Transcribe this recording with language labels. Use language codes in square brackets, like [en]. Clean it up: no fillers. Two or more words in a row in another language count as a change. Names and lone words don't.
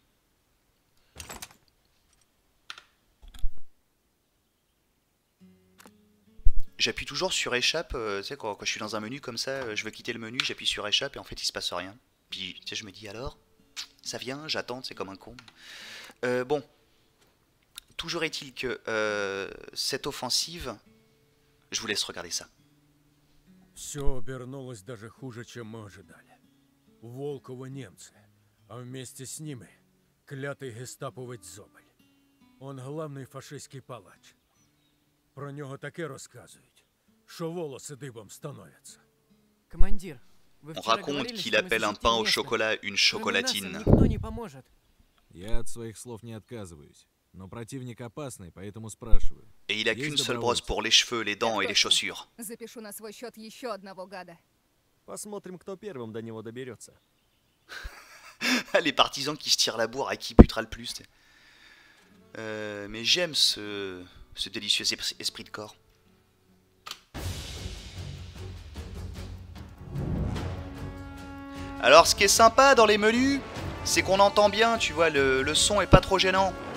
[fr] J'appuie toujours sur échappe, tu sais, quand je suis dans un menu comme ça, je veux quitter le menu, j'appuie sur échappe et en fait il se passe rien. Puis tu sais, je me dis alors, ça vient, j'attends, c'est comme un con. Bon, toujours est-il que cette offensive, je vous laisse regarder ça. [ru] Все обернулось даже хуже, чем мы ожидали. У Волкова немцы, а вместе с ними [uk] клятий гестаповець [ru] Зобель. [uk] Он главний фашистський палач. Про нього таке розказують, що волоси дибом становляться. [ru] Командир, вы [fr] On [ru] вчера [fr] raconte [ru] говорили, [fr] qu'il [ru] что мы [fr] appelle un [ru] защитим [fr] pain au [ru] местных. [fr] chocolat une [ru] Кроме нас им [fr] chocolatine. [ru] никто не поможет. Я от своих слов не отказываюсь, но противник опасный, поэтому спрашиваю. [fr] Et il a qu'une seule brosse pour les cheveux, les dents et les chaussures. [ru] Запишу на свой счет еще одного гада. Посмотрим, кто первым до него доберется. [fr] Les partisans qui se tirent la bourre à qui butera le plus. Mais j'aime ce délicieux esprit de corps. Alors ce qui est sympa dans les menus, c'est qu'on entend bien, tu vois, le son est pas trop gênant.